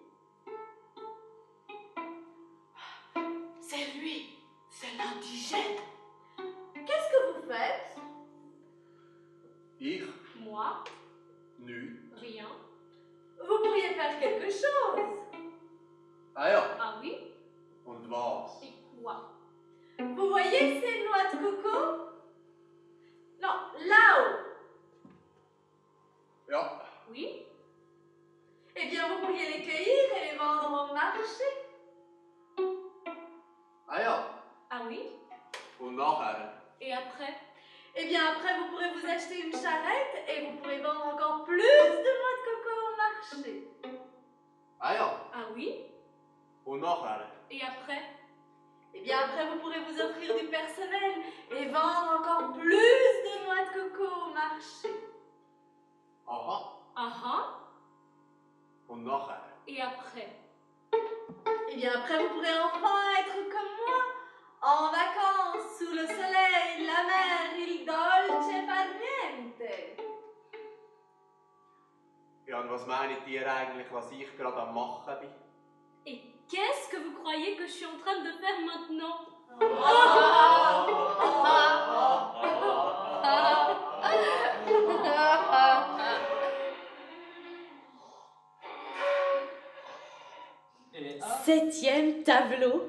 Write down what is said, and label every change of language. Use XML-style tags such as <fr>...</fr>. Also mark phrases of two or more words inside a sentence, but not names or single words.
<fr>C'est lui, c'est l'indigène. Qu'est-ce que vous faites?</fr> <de>Ich,</de> <fr>Moi,</fr> <de>nu.</de> <fr>rien. Vous pourriez faire quelque chose.</fr> <de>Ah ja,</de> <fr>Ah oui?</fr> <de>und was?</de> <fr>Et quoi? Vous voyez ces noix de coco? Non, là-haut.</fr> <de>Ja,</de> <fr>Oui? Eh bien, vous pourriez les cueillir et les vendre au marché.</fr> <de>ah ja,</de> <fr>Ah oui?</fr> <de>und nachher?</de> <fr>Et après? Eh bien, après, vous pourrez vous acheter une charrette et vous pourrez vendre encore plus de noix de coco au marché.</fr> <de>Ah ja,</de> <fr>Ah oui?</fr> <de>und nachher?</de> <fr>Et après? Eh bien, après, vous pourrez vous offrir du personnel et vendre encore plus de noix de coco au marché.</fr> <de>Aha,</de> <fr>Ah ah?</fr> <de>und nachher?</de> <fr>Et après? Eh bien, après, vous pourrez enfin être comme moi, en vacances, sous le soleil, la mer,</fr> <it>il dolce far niente.</it> <de>Ja, und was meint ihr eigentlich, was ich gerade am machen bin?</de> <fr>Et qu'est-ce que vous croyez que je suis en train de faire maintenant? 7e tableau.</fr>